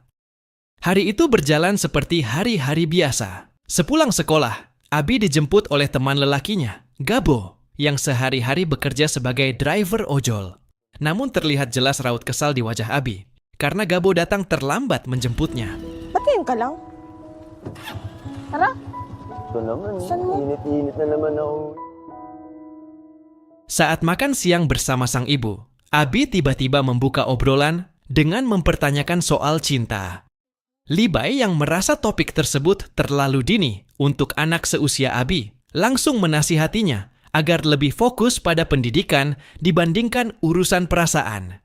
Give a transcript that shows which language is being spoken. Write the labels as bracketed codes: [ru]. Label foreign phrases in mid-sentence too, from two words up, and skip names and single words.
[id] Hari itu berjalan seperti hari-hari biasa. Sepulang sekolah, Abi dijemput oleh teman lelakinya, Gabo, yang sehari-hari bekerja sebagai driver ojol. Namun terlihat jelas raut kesal di wajah Abi, karena Gabo datang terlambat menjemputnya. [tl] Ba't ngayon ka lang? Tara. Ito naman, Saan mo? init-init na naman ako. [id] Saat makan siang bersama sang ibu, Abi tiba-tiba membuka obrolan dengan mempertanyakan soal cinta. Libai yang merasa topik tersebut terlalu dini untuk anak seusia Abi, langsung menasihatinya agar lebih fokus pada pendidikan dibandingkan urusan perasaan.